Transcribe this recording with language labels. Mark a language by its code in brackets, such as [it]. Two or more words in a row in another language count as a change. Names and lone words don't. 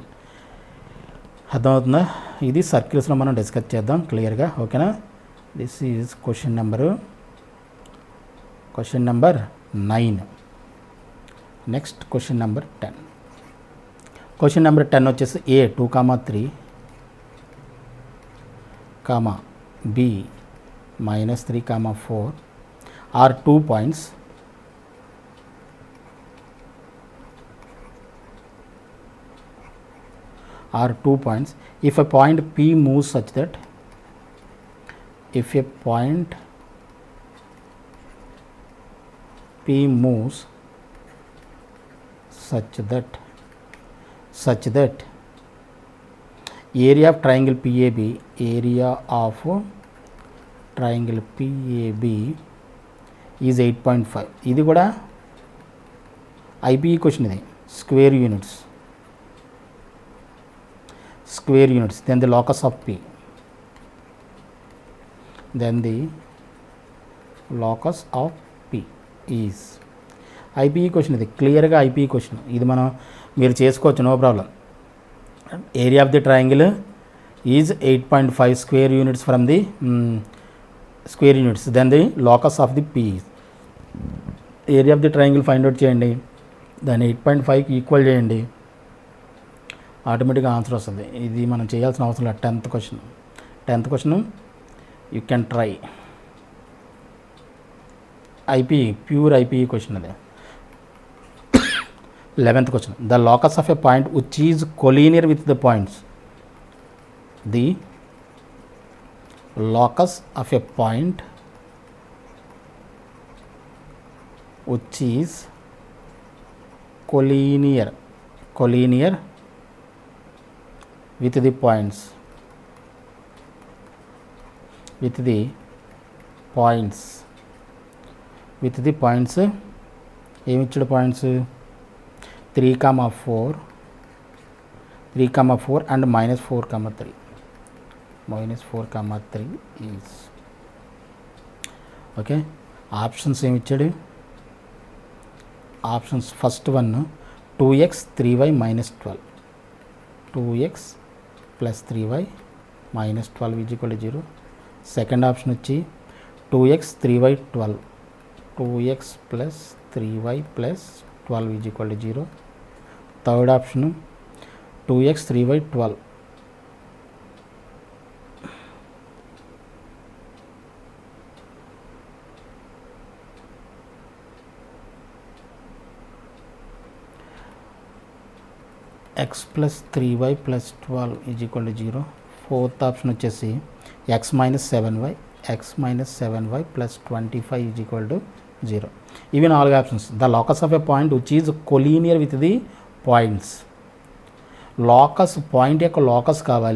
[te] అర్థమవుతుందా? ఇది సర్కిల్స్లో మనం డిస్కస్ చేద్దాం క్లియర్గా. [en] ఓకేనా? this is question number 9. next question number 10. question number 10 వచ్చేసి a 2,3, b minus 3,4 are 2 points if a point P moves such that area of triangle PAB is 8.5. [te] ఇది కూడా IPE క్వశ్చన్. [en] ఇది square units, then the locus of P, is IPE క్వశ్చన్. [te] ఇది క్లియర్గా IPE క్వశ్చన్. ఇది మీరు చేసుకోవచ్చు, [en] no problem. area of the triangle is 8.5 square units from the then the locus of the P. area of the triangle find out [te] చేయండి, దాన్ని 8.5కి ఈక్వల్ చేయండి, ఆటోమేటిక్గా ఆన్సర్ వస్తుంది. ఇది మనం చేయాల్సిన అవసరం లేదు. [en] 10th question you can try. IP pure IP question అదే. 11th question. The locus of a point which is collinear with the points. The locus of a point which is collinear with the points [te] ఏమి ఇచ్చాడు [en] పాయింట్స్ 3, 4 and -4, 3 is ఓకే. [te] ఆప్షన్స్ ఏమి ఇచ్చాడు? [en] options first one [te] 2x 3y -12, 2x + 3y -12 = 0. సెకండ్ ఆప్షన్ వచ్చి 2x 3y 12, 2x + 3y + 12 = 0. [en] third option 2x 3y 12. x + 3y + 12 = 0. fourth option [te] వచ్చేసి x - 7y + 25 = 0. ఇవి 4 ఆప్షన్స్. [en] the locus of a point which is collinear with the points. [te] లాకస్ పాయింట్ యొక్క లాకస్ కావాలి.